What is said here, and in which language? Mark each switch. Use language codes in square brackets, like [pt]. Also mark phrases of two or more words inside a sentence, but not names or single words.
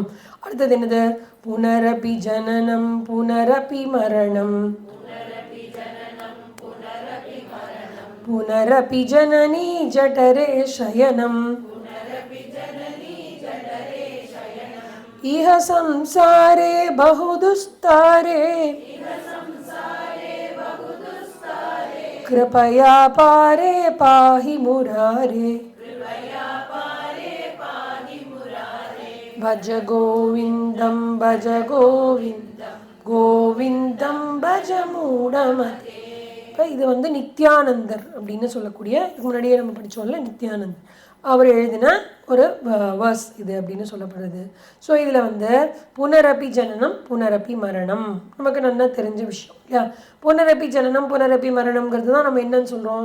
[ta] அடுத்தது என்னது? [sa] पुनरपि जननं पुनरपि मरणं, पुनरपि जननी जठरे शयनम्, इह संसारे बहुदुस्तारे कृपया पारे पाहि मुरारे, भज गोविंदम गोविंदम भज मूढ़मते. [ta] இப்போ இது நித்யானந்தர் அப்படின்னு சொல்லக்கூடிய, இதுக்கு முன்னாடியே நம்ம படித்தோம்ல நித்யானந்தர், அவர் எழுதின ஒரு வேர்ஸ் இது அப்படின்னு சொல்லப்படுது. ஸோ இதில் [sa] पुनरपि जननं पुनरपि मरणं [ta] நமக்கு நல்லா தெரிஞ்ச விஷயம் இல்லையா? [sa] पुनरपि जननं पुनरपि मरणम् [ta] தான் நம்ம என்னன்னு சொல்கிறோம்?